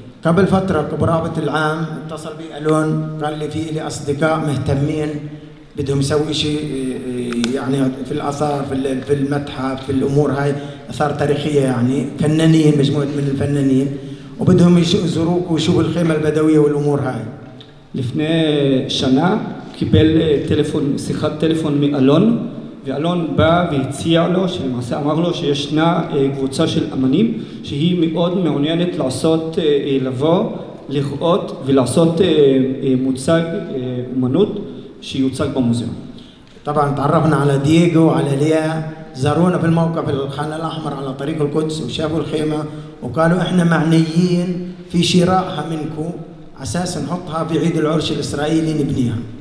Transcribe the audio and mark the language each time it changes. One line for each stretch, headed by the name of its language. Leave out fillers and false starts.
Arabic: قبل فترة برابط العام اتصل بي ألون قال لي في لي أصدقاء مهتمين بدهم يسوي شيء يعني في الآثار في المتحف في الأمور هاي آثار تاريخية يعني فنانين مجموعة من الفنانين وبدهم يزوروك ويشوفوا الخيمة البدوية والأمور هاي.
Hebrew: לפני שנה קיבל שיחת טלפון מאלון, ואלון בא והציע לו, שלמעשה אמר לו שישנה קבוצה של אמנים שהיא מאוד מעוניינת לעשות, לבוא, לראות ולעשות מוצג אומנות שיוצג במוזיאון.
Arabic: طبعا تعرفنا على دييغو وعلى ليا زارونا في الموقع في الخان الأحمر على طريق القدس وشافوا الخيمة وقالوا احنا معنيين في شرائها منكم أساس نحطها في عيد العرش الإسرائيلي نبنيها.